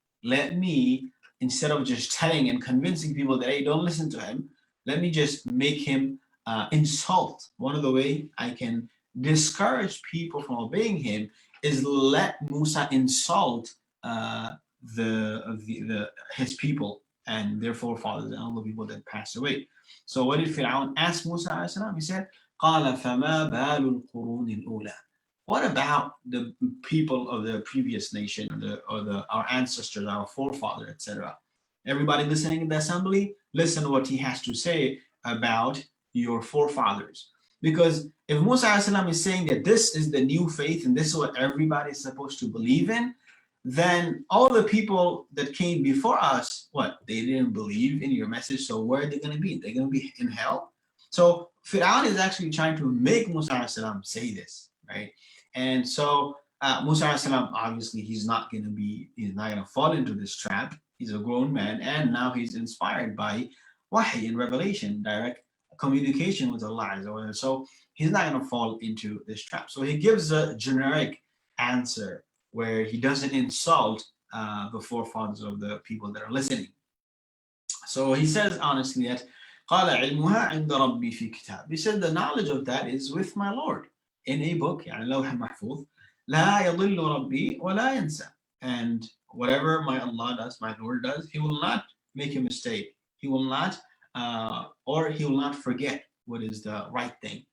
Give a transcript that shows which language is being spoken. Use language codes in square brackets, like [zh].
[en] Let me, instead of just telling and convincing people that, hey, don't listen to him, let me just make him insult. One of the way I can discourage people from obeying him is let Musa insult his people and their forefathers and all the people that passed away. So what did Fir'aun ask Musa? He said, [ar] قَالَ فَمَا بَالُ الْقُرُونِ الْأُولَى. [en] What about the people of the previous nation, our ancestors, our forefathers, etc.? Everybody listening in the assembly, listen to what he has to say about your forefathers. Because if Musa is saying that this is the new faith and this is what everybody is supposed to believe in, then all the people that came before us, what? They didn't believe in your message, so where are they going to be? They're going to be in hell? So Fir'aun is actually trying to make Musa say this, right? And so Musa obviously he's not going to fall into this trap. He's a grown man, and now he's inspired by wahy in revelation, direct communication with Allah. So he's not going to fall into this trap. So he gives a generic answer where he doesn't insult the forefathers of the people that are listening. So he says honestly that [ar] قال علمها عند ربي في كتاب. [en] He said the knowledge of that is with my Lord in a book, [ar] يعني لوح محفوظ. لا يضل ربي ولا ينسى. [en] And whatever my Allah does, my Lord does, he will not make a mistake. He will not or he will not forget what is the right thing.